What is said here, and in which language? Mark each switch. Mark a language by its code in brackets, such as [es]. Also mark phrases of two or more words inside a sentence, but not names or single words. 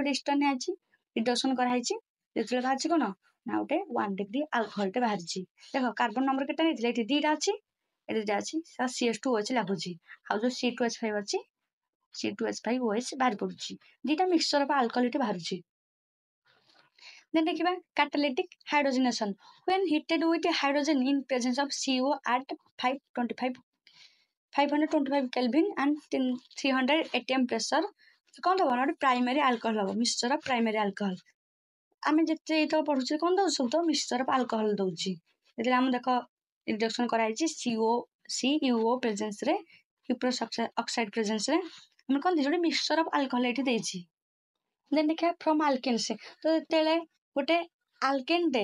[or] ଗୋଟେ ଇଷ୍ଟର ନିଆଯାଇଛି ରିଡକ୍ସନ କରାହେଇଛି ଯେତେବେଳେ ବାହାରିଛି କଣ ନା ଗୋଟେ 1 degree ଆଲକୋହଲଟେ ବାହାରିଛି ଦେଖ କାର୍ବନ ନମ୍ବର କେତେ ହେଇଥିଲା ଏଠି ଦିଟା ଅଛି ଏଠି ଦିଟା ଅଛି CS2OH ଲାଗୁଛି ଆଉ ଯୋଉ C2H5 ଅଛି C2H5OH ବାହାରି ପଡୁଛି ଦିଟା [en] mixture of alcohol [or] ଏଠି ବାହାରୁଛି ଦେନ୍ ଦେଖିବା [en] catalytic hydrogenation when heated with hydrogen in presence of CO at 525 Kelvin and 300 atm pressure [or] କଣ ଦବ ନା ଗୋଟେ [en] primary alcohol [or] ହବ [en] mixture of primary alcohol [or] ଆମେ ଯେତେ ଏଇଟା ପଢୁଛେ କଣ ଦଉଛୁ ସବୁ ତ [en] mixture of alcohol [or] ଦଉଛି ଯେତେବେଳେ ଆମେ ଦେଖ ରିଡକ୍ସନ କରାଯାଇଛି CuO ପ୍ରେଜେନ୍ସ ରେ [en] cuprous oxide presence [or] ରେ ଆମେ କଣ ଦେଇଛୁ ଗୋଟେ [en] mixture of alcohol [or] ଏଠି ଦେଇଛି ଦେନ୍ ଦେଖିବା [en] from alkenes [or] ତ ଯେତେବେଳେ ଗୋଟେ ଆଲକେନ୍ ଟେ